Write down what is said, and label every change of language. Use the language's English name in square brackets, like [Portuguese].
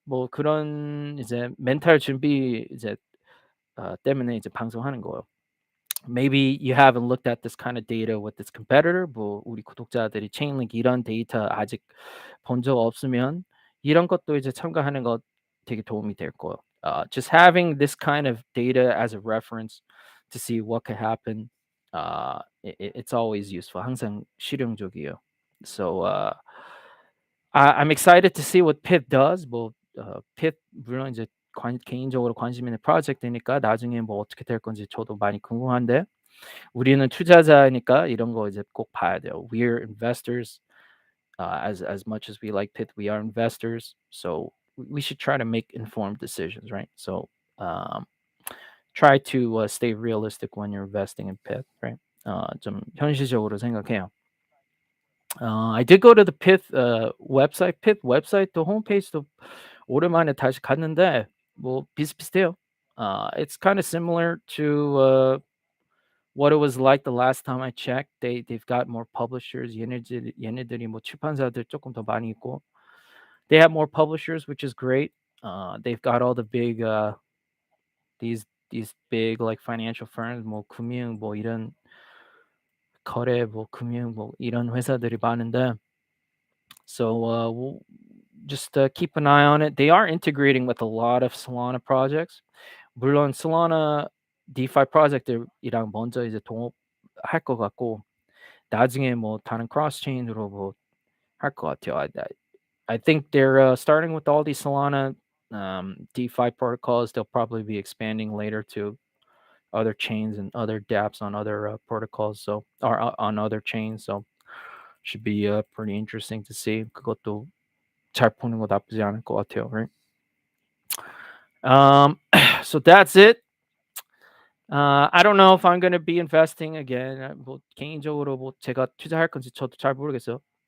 [Korean] 뭐 그런 이제 멘탈 준비 이제 때문에 이제 방송하는 거예요. [English] Maybe you haven't looked at this kind of data with this competitor. [Korean] 뭐 우리 구독자들이 Chainlink 이런 데이터 아직 본 적 없으면 이런 것도 이제 참고하는 거 되게 도움이 될 거예요. [English] Just having this kind of data as a reference to see what could happen, it's always useful. [Korean] 항상 실용적이에요. [English] So I'm excited to see what Pyth does. [Korean] 뭐 Pyth 물론 이제 개인적으로 관심 있는 프로젝트니까 나중에 뭐 어떻게 될 건지 저도 많이 궁금한데 우리는 투자자니까 이런 거 이제 꼭 봐야 돼요. [English] We're investors. As much as we like Pyth, we are investors. So we should try to make informed decisions, right? So um, try to stay realistic when you're investing in Pyth, right? [Korean] 좀 현실적으로 생각해요. [English] I did go to the Pyth website. [Korean] Pyth website도 홈페이지도 오랜만에 다시 갔는데 뭐 비슷비슷해요. [English] It's kind of similar to what it was like the last time I checked. They've got more publishers. [Korean] 얘네들이 뭐 출판사들 조금 더 많이 있고. [English] They have more publishers, which is great. They've got all the big these big like financial firms, [Korean] 뭐 금융 뭐 이런 거래 뭐 금융 뭐 이런 회사들이 많은데 [English] so we'll just keep an eye on it. They are integrating with a lot of Solana projects. [Korean] 물론 Solana DeFi 프로젝트이랑 먼저 이제 동업할 것 같고 나중에 뭐 다른 크로스 체인으로 뭐 할 것 같아요. [English] I think they're starting with all these Solana DeFi protocols. They'll probably be expanding later to other chains and other dApps on other protocols. So or on other chains. So should be pretty interesting to see. [Korean] 그것도 잘 푸는 거 나쁘지 않을 것 같아요, right? [English] So that's it. I don't know if I'm going to be investing again. [Korean] 뭐 개인적으로 뭐 제가 투자할 건지 저도 잘 모르겠어요.